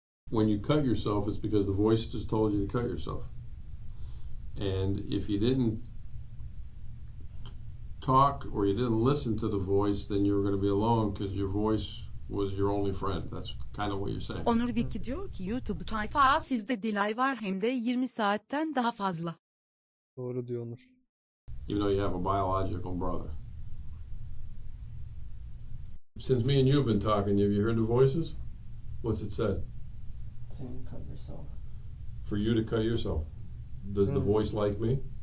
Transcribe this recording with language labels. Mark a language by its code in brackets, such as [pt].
[en] When you cut yourself, it's because the voice just told you to cut yourself. And if you didn't talk or you didn't listen to the voice, then you were going to be alone because your voice was your only friend. That's kind of what you're saying. [tr] Onur Viki diyor ki YouTube tayfa sizde delay var hem de 20 saatten daha fazla. Doğru diyor Onur. [en] Even though you have a biological brother. Since me and you have been talking, have you heard the voices? What's it said? Saying cut yourself. For you to cut yourself. Does the voice like me?